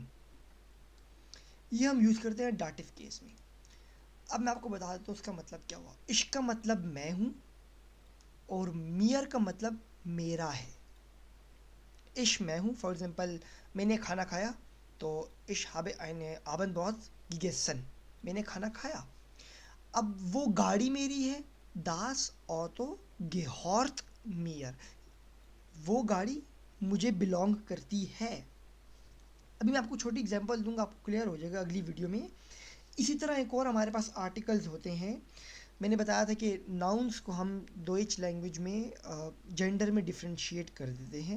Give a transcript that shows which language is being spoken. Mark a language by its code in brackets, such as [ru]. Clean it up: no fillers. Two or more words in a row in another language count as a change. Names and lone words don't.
[hi] ये हम यूज़ करते हैं डाटिव केस में। अब मैं आपको बता देता हूँ उसका मतलब क्या हुआ। इश का मतलब मैं हूँ और मियर का मतलब मेरा है। इश मैं हूँ, [en] for example [hi] मैंने खाना खाया तो [de] ich habe eine Abendbrot gegessen, [hi] मैंने खाना खाया। अब वो गाड़ी मेरी है, [de] das Auto gehört mir, [hi] वो गाड़ी मुझे बिलोंग करती है। अभी मैं आपको छोटी एग्जांपल दूंगा, आपको क्लियर हो जाएगा अगली वीडियो में। इसी तरह एक और हमारे पास आर्टिकल्स होते हैं। मैंने बताया था कि नाउन्स को हम डोइच लैंग्वेज में जेंडर में डिफ्रेंशिएट कर देते हैं।